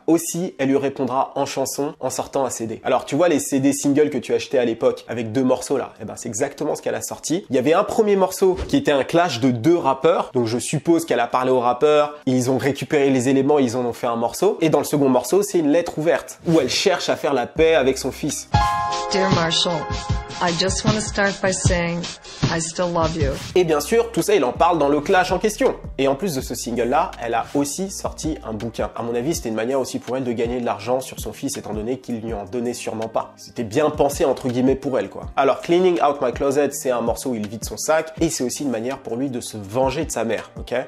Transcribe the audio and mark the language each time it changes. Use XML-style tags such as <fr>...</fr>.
<fr>Aussi, elle lui répondra en chanson en sortant un CD. Alors, tu vois les CD singles que tu achetais à l'époque avec deux morceaux là, eh ben c'est exactement ce qu'elle a sorti. Il y avait un premier morceau qui était un clash de deux rappeurs, donc je suppose qu'elle a parlé aux rappeurs, ils ont récupéré les éléments, ils en ont fait un morceau. Et dans le second morceau, c'est une lettre ouverte où elle cherche à faire la paix avec son fils.</fr> <en>Dear Marshall, I just want to start by saying I still love you.</en> <fr>Et bien sûr, tout ça, il en parle dans le clash en question. Et en plus de ce single-là, elle a aussi sorti un bouquin. À mon avis, c'était une manière aussi pour elle de gagner de l'argent sur son fils, étant donné qu'il lui en donnait sûrement pas. C'était bien pensé, entre guillemets, pour elle, quoi. Alors, Cleaning Out My Closet, c'est un morceau où il vide son sac, et c'est aussi une manière pour lui de se venger de sa mère, ok?</fr>